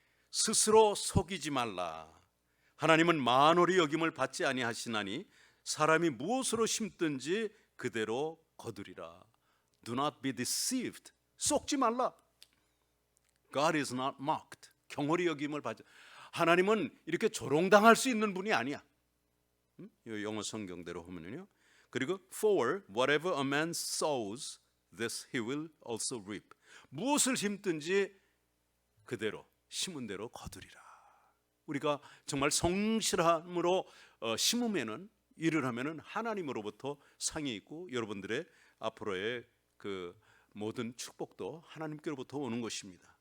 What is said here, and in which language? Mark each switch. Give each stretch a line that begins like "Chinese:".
Korean: 스스로 속이지 말라. 하나님은 만홀히 여김을 받지 아니하시나니 사람이 무엇으로 심든지 그대로 거두리라.
English: Do not be deceived.
Korean: 속지 말라.
English: God is not mocked.
Korean: 경홀히 여김을 받지. 하나님은 이렇게 조롱당할 수 있는 분이 아니야. 영어 성경대로 하면요. 그리고
English: for whatever a man sows, this he will also reap.
Korean: 무엇을 심든지 그대로 심은 대로 거두리라. 우리가 정말 성실함으로 심으면은, 일을 하면은 하나님으로부터 상이 있고 여러분들의 앞으로의 그 모든 축복도 하나님께로부터 오는 것입니다.